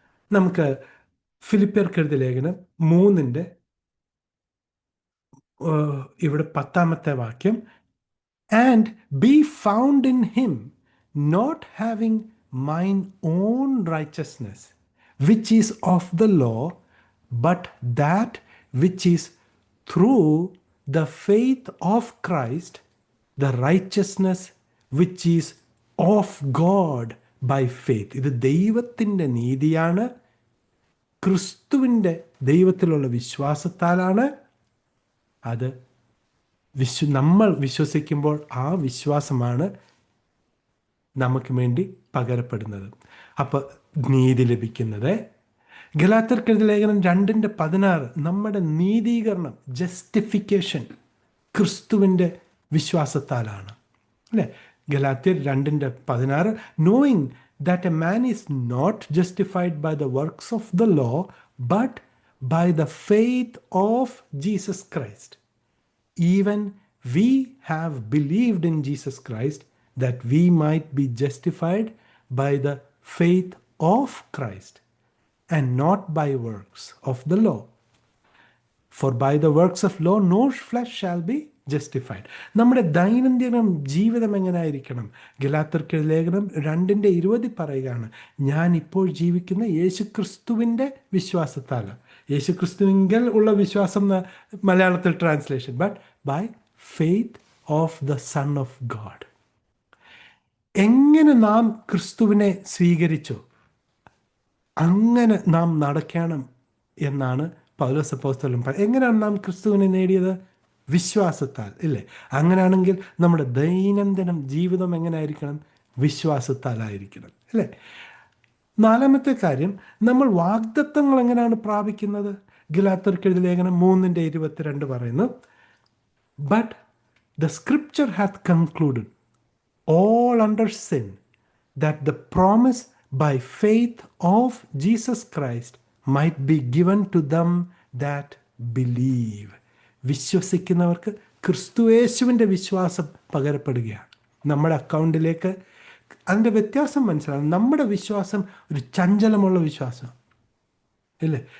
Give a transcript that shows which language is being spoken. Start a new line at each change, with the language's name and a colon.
Malayalam: നമുക്ക് ഫിലിപ്പിയർക്ക് എഴുതിയ ലേഖനം 3 ഇവിടെ 10 വാക്യം,
English: And be found in him, not having mine own righteousness which is of the law, but that which is through the faith of Christ, the righteousness which is of God by faith.
Malayalam: ഇത് ദൈവത്തിൻ്റെ നീതിയാണ്, ക്രിസ്തുവിൻ്റെ ദൈവത്തിലുള്ള വിശ്വാസത്താലാണ്. അത് നമ്മൾ വിശ്വസിക്കുമ്പോൾ ആ വിശ്വാസമാണ് നമുക്ക് വേണ്ടി പകരപ്പെടുന്നത്. അപ്പോൾ നീതി ലഭിക്കുന്നത്. ഗലാത്യർക്കെഴുതിയ ലേഖനം 2:16 നമ്മുടെ നീതീകരണം, ജസ്റ്റിഫിക്കേഷൻ ക്രിസ്തുവിൻ്റെ വിശ്വാസത്താലാണ്, അല്ലേ?
English: ഗലാത്യർ 2:16 knowing that a man is not justified by the works of the law but by the faith of Jesus Christ. Even we have believed in Jesus Christ that we might be justified by the faith of Christ and not by works of the law. For by the works of law no flesh shall be justified.
Malayalam: നമ്മുടെ ദൈനംദിന ജീവിതം എങ്ങനെ ആയിരിക്കണം? ഗലാത്യർക്കെഴുതിയ ലേഖനം 2:20 പറയുകയാണ്, ഞാൻ ഇപ്പോൾ ജീവിക്കുന്ന യേശുക്രിസ്തുവിൻ്റെ വിശ്വാസത്താൽ. യേശുക്രിസ്തുവിങ്കൽ ഉള്ള വിശ്വാസം മലയാളത്തിൽ translation,
English: But by faith of the son of God.
Malayalam: എങ്ങനെ നാം ക്രിസ്തുവിനെ സ്വീകരിച്ചോ അങ്ങനെ നാം നടക്കണം എന്നാണ് പൗലോസ് അപ്പോസ്തലൻ പറയുന്നത്. എങ്ങനെയാണ് നാം ക്രിസ്തുവിനെ നേടിയത്? വിശ്വാസത്താൽ, ഇല്ലേ? അങ്ങനെയാണെങ്കിൽ നമ്മുടെ ദൈനംദിനം ജീവിതം എങ്ങനെ ആയിരിക്കണം? വിശ്വാസത്താലായിരിക്കണം, അല്ലേ? 4-ാമത്തെ കാര്യം, നമ്മൾ വാഗ്ദത്തങ്ങൾ എങ്ങനെയാണ് പ്രാപിക്കുന്നത്? ഗലാത്യർക്കെഴുതിയ ലേഖനം 3:22 പറയുന്നു,
English: But the scripture hath concluded all under sin, that the promise by faith of Jesus Christ might be given to them that believe.
Malayalam: വിശ്വസിക്കുന്നവർക്ക് ക്രിസ്തുയേശുവിൻ്റെ വിശ്വാസം പകരപ്പെടുകയാണ് നമ്മുടെ അക്കൗണ്ടിലേക്ക്. അതിൻ്റെ വ്യത്യാസം മനസ്സിലാകും. നമ്മുടെ വിശ്വാസം ഒരു ചഞ്ചലമുള്ള വിശ്വാസം, ഇല്ലേ?